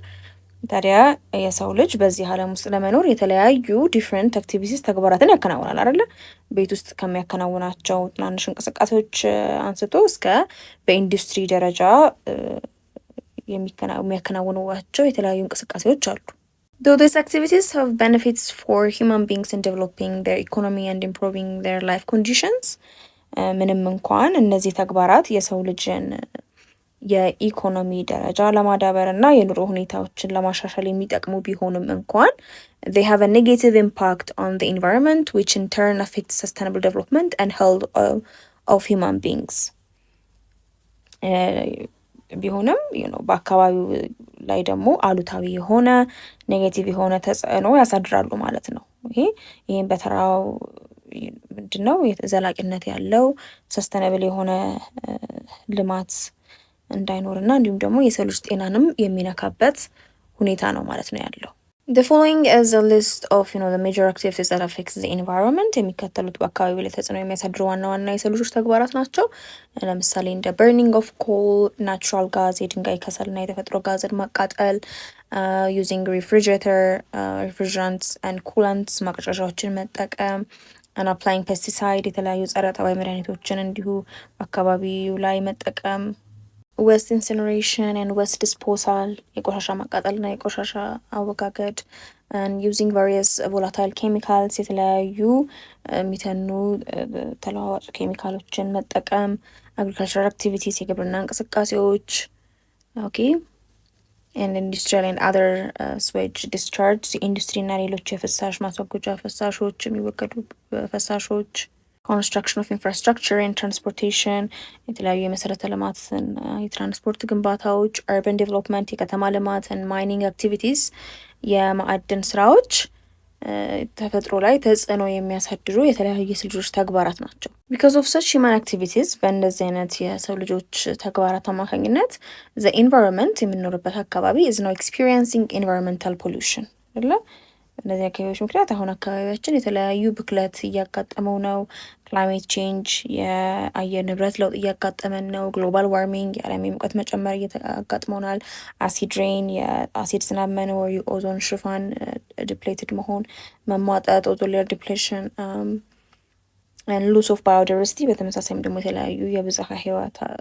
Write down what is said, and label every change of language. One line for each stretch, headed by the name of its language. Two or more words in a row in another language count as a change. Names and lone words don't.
Amharic: ታዲያ የሰው ልጅ በዚህ ዓለም ውስጥ ለመኖር የተለያዩ
English: different activities
Amharic: ተግባራትን ያከናውናል አይደለ? ቤት ውስጥ ከሚያከናውናቸው ትናንሽ እንቅስቃሴዎች አንስቶ እስከ በኢንዱስትሪ ደረጃ የሚያከናውኗቸው የተለያዩ እንቅስቃሴዎች አሉ።
English: Though these activities have benefits for human beings in developing their economy and improving their life conditions
Amharic: ምንም እንኳን እነዚህ ተግባራት የሰው ልጅን የኢኮኖሚ ደረጃ ለማዳበር እና የኑሮ ሁኔታዎችን ለማሻሻል የሚጠቅሙ ቢሆንም እንኳን they
English: have a negative impact on the environment which in turn affects sustainable development and health
Amharic: of human beings ቢሆንም በአካባቢው ላይ ደግሞ አሉታዊ የሆነ ኔጌቲቭ የሆነ ተጽዕኖ ያሳድራሉ ማለት ነው። ይህም በተራው ምንድነው ዘላቂነት ያለው ሰስተነብል የሆነ ልማት እንዳይኖርና እንዲሁም ደግሞ የሰው ልጅ ጤናንም የሚነካበት ሁኔታ ነው ማለት ነው ያለው።
English: The following is a list of the major activities that affects the environment.
Amharic: የሚከተሉት በአካባቢው ላይ ተጽዕኖ የሚያሳድሩ ዋና ዋና የሰው ልጆች ተግባራት ናቸው። ለምሳሌ እንደ
English: burning of coal, natural gas
Amharic: የድንጋይ ከሰልና የተፈጥሮ ጋዝን ማቃጠል፣
English: using refrigerants and coolants
Amharic: ማቀዝቀዣዎችን መጠቀም፣
English: and applying pesticide
Amharic: የተለያዩ ጸረ ተባይ መድኃኒቶችን እንዲሁ አካባቢው ላይ መጠቀም፣
English: waste incineration and waste disposal
Amharic: የቆሻሻ ማቃጠልና የቆሻሻ አወጋገድ፣
English: and using various volatile chemicals
Amharic: የተለያዩ የሚተኑ ተለዋዋጭ ኬሚካሎችን መጠቀም፣
English: agricultural activities
Amharic: የግብርና እንቅስቃሴዎች
English: and industrial and other sewage discharge
Amharic: የኢንዱስትሪ እና ሌሎች የፍሳሽ ማስወገጃ ፍሳሾች የሚወገዱ ፍሳሾች፣ construction
English: of infrastructure and transportation
Amharic: የተለያዩ የመሰረተ ልማትን የትራንስፖርት ግንባታዎች፣
English: urban development
Amharic: የከተማ ልማት
English: and mining activities
Amharic: የማዕድን ስራዎች ተፈጥሮ ላይ ተጽዕኖ የሚያሳድሩ የተለያዩ የሰው ልጆች ተግባራት ናቸው።
English: because of such human activities
Amharic: በእንደዚህ አይነት የሰው ልጆች ተግባራት አማካኝነት
English: the environment
Amharic: የምንኖርበት አካባቢ
English: is now experiencing environmental pollution
Amharic: አይደለ? እነዚህ አካባቢዎች ምክንያት አሁን አካባቢያችን የተለያዩ ብክለት እያጋጠመው ነው።
English: climate change
Amharic: የአየር ንብረት ለውጥ እያጋጠመን ነው።
English: global warming
Amharic: የዓለም የሙቀት መጨመር እያጋጥመናል።
English: acid rain
Amharic: የአሲድ ዝናብ መኖር፣ የኦዞን ሽፋን ዲፕሌትድ መሆን መሟጠጥ፣
English: ozone layer depletion፣ loss of biodiversity
Amharic: በተመሳሳይም ደግሞ የተለያዩ የብዝሃ ህይወት